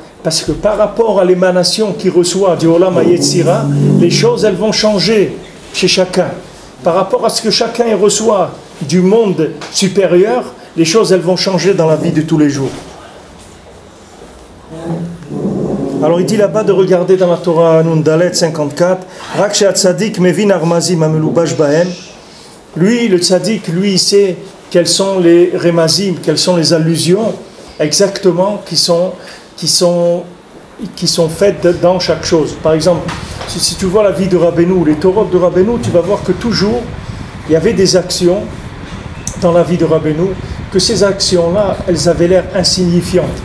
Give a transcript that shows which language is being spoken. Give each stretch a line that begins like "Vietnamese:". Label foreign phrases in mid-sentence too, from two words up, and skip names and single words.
French: Parce que par rapport à l'émanation qu'il reçoit du
Hebrew: עולם יצירה,
French: les choses elles vont changer chez chacun. Par rapport à ce que chacun reçoit du monde supérieur, les choses elles vont changer dans la vie de tous les jours. Alors il dit là-bas de regarder dans la Torah Nundalet 54,
Hebrew: רק שהצדיק מבין הרמזים המלובש בהם.
French: Lui, le tzaddik, lui, il sait quels sont les remazim, quelles sont les allusions exactement qui sont faites dans chaque chose. Par exemple, si tu vois la vie de Rabbeinu, les Torot de Rabbeinu, tu vas voir que toujours il y avait des actions dans la vie de Rabbeinu, que ces actions-là, elles avaient l'air insignifiantes.